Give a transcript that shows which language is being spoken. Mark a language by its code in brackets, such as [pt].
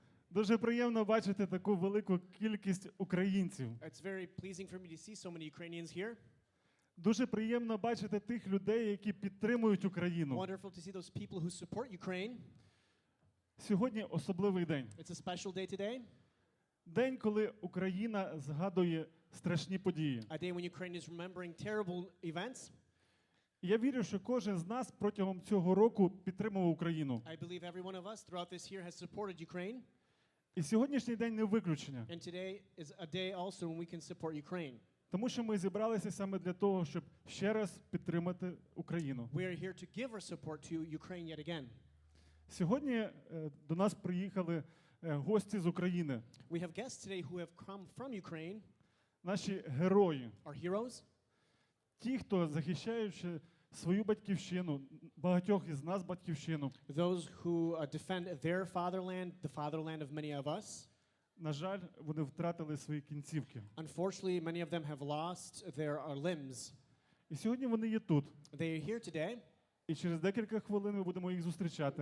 [uk] Дуже приємно бачити таку велику кількість українців. [en] It's very pleasing for me to see so many Ukrainians here. [uk] Дуже приємно бачити тих людей, які підтримують Україну. [en] Wonderful to see those people who support Ukraine. [uk] Сьогодні особливий день. [en] It's a special day today. [uk] День, коли Україна згадує страшні події. [en] A day when Ukraine is remembering terrible events. [uk] І я вірю, що кожен з нас протягом цього року підтримував Україну. [en] I believe every one of us throughout this year has supported Ukraine. [uk] І сьогоднішній день не виключення. [en] And today is a day also when we can support Ukraine. [uk] Тому що ми зібралися саме для того, щоб ще раз підтримати Україну. [en] We are here to give our support to Ukraine yet again. [uk] Сьогодні до нас приїхали гості з України. [en] We have guests today who have come from Ukraine. [uk] Наші герої. [en] Our heroes. [uk] Ті, хто захищаючи свою батьківщину, багатьох із нас батьківщину. [en] Those who defend their fatherland, the fatherland of many of us. [uk] На жаль, вони втратили свої кінцівки. [en] Unfortunately, many of them have lost their limbs. [uk] І сьогодні вони є тут. [en] They are here today. [uk] І через декілька хвилин ми будемо їх зустрічати.